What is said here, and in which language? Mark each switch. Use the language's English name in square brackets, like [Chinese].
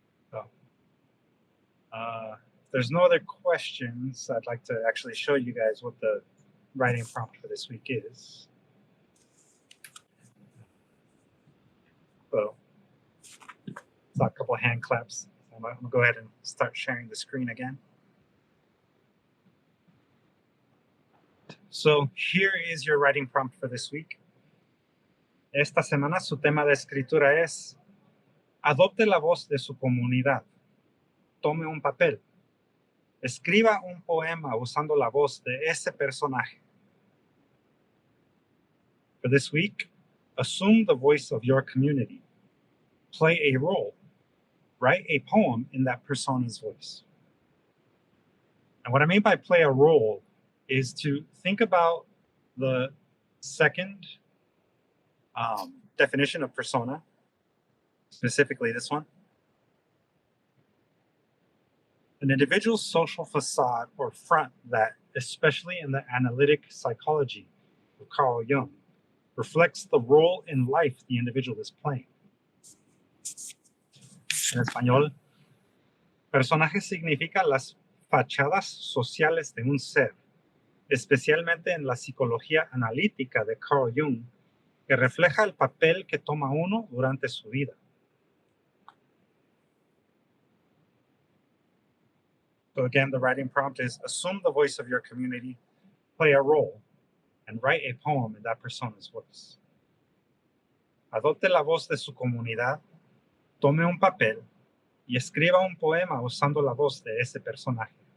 [English] So, if there's no other questions, I'd like to actually show you guys what the writing prompt for this week is. So Saw a couple of hand claps. I'm gonna go ahead and start sharing the screen again. So here is your writing prompt for this week. [Spanish] Esta semana su tema de escritura es: adopte la voz de su comunidad. Tome un papel. Escriba un poema usando la voz de ese personaje. [English] For this week, assume the voice of your community. Play a role. Write a poem in that persona's voice. And what I mean by play a role is to think about the second definition of persona, specifically this one. An individual's social facade or front that, especially in the analytic psychology of Carl Jung, reflects the role in life the individual is playing. [Spanish] En español, personaje significa las fachadas sociales de un ser, especialmente en la psicología analítica de Carl Jung, que refleja el papel que toma uno durante su vida. [English] So again, the writing prompt is: assume the voice of your community, play a role, and write a poem in that persona's voice. [Spanish] Adopte la voz de su comunidad, tome un papel y escriba un poema usando la voz de ese personaje.